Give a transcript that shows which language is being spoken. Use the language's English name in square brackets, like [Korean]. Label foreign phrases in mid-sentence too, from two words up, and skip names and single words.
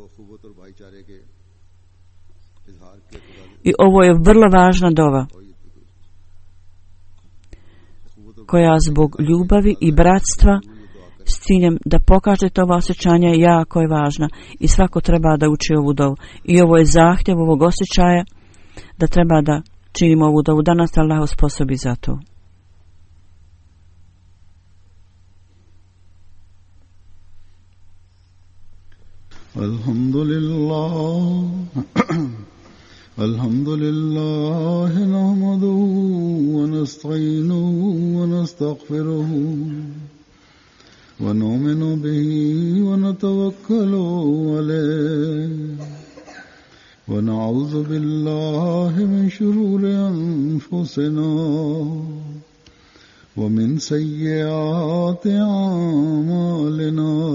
[Bosnian] I ovo je vrlo važna dova koja zbog ljubavi i bratstva s ciljem da pokažete ova osjećanja jako je važna i svako treba da uči ovu dovu. I ovo je zahtjev ovog osjećaja da treba da činimo ovu dovu. Da nas Allah osposobi za to. [Arabic] Alhamdulillah. الحمد لله نحمده ونستعينه ونستغفره ونؤمن به ونتوكل عليه ونعوذ بالله من شرور أنفسنا ومن سيئات أعمالنا.